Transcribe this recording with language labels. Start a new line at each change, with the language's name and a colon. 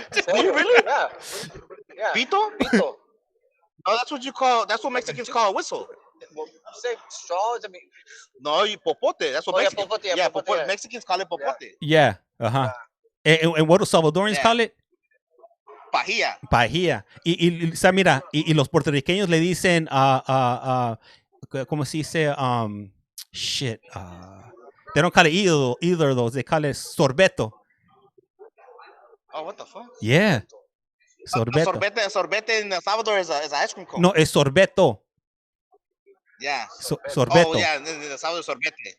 English: Really? Yeah. Pito? Oh, that's what you call. That's what Mexicans call a whistle. Well, you say straw? I mean, no, you popote. That's what Mexicans. Yeah, popote. Mexicans call it popote. Yeah. And what do Salvadorians call it?
Spanish: Pajilla. Y mira, y los puertorriqueños le dicen, ¿cómo se dice?
English: Shit. They don't call it either of those. They call it sorbeto. Oh, what the fuck? Yeah. Sorbeto. Sorbete in El Salvador is a ice cream cone.
Spanish: No, es sorbeto.
English: Yeah.
Spanish: Sorbeto.
English: Oh, yeah. In El Salvador, sorbete.